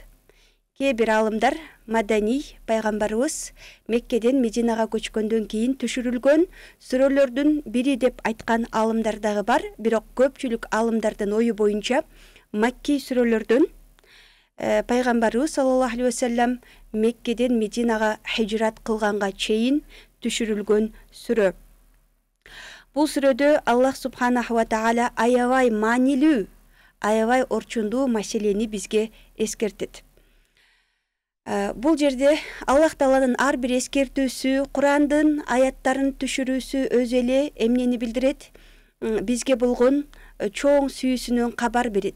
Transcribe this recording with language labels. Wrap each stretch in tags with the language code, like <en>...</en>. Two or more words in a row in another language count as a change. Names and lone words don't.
<ky>Кээ бир аалымдар Мадани пайгамбарыбыз Меккеден Мединага көчкөндөн кийин түшүрүлгөн сүрөлөрдүн бири деп айткан аалымдар дагы бар, бирок көпчүлүк аалымдардын ою боюнча Макки сүрөлөрдөн пайгамбарыбыз</ky> <ar>صلى الله عليه وسلم</ar> <ky>Меккеден Мединага хижрат кылганга чейин түшүрүлгөн сүрө. Бул сүрөдө</ky> <ar>الله سبحانه وتعالى</ar> <ky>аябай маанилүү, аябай орчундуу маселени бизге эскертет. Бул жерде Аллах Тааланын ар бир эскертүүсү, Курандын аяттарын түшүрүүсү өзү эле эмнени билдирет? Бизге болгон чоң сүйүүсүнөн кабар берет.</ky>